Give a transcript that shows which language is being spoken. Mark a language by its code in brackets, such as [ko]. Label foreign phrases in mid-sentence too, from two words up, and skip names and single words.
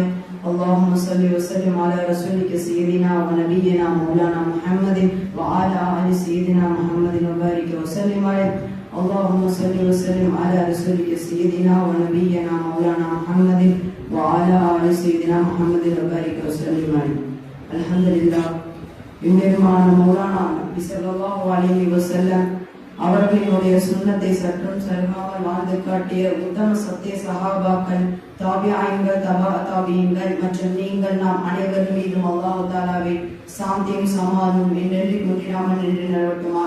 [ar] اللهم صل وسلم على رسولك سيدنا ونبينا مولانا محمد وعلى آل سيدنا محمد وبارك وسلم عليه. اللهم صل وسلم على رسولك سيدنا ونبينا مولانا محمد وعلى آل سيدنا محمد وبارك وسلم عليه. الحمد لله. [ta] இந்நேரமான மௌலானா நபி [ar] صلى الله عليه وسلم [ta] அவர்களுடைய சுன்னத்தை சற்றும் சருகாமல் வாழ்ந்து காட்டிய உத்தம சத்திய சஹாபாக்கள், தாபியீன்கள், தபா தாபியீன்கள் மற்றும் நீங்கள் நாம் அனைவர் மீதும் அல்லாஹ் தஆலாவின் சாந்தியும் சமாதானமும் என்றென்றும் குன்றிடாமல் நின்று நிலவட்டுமாக.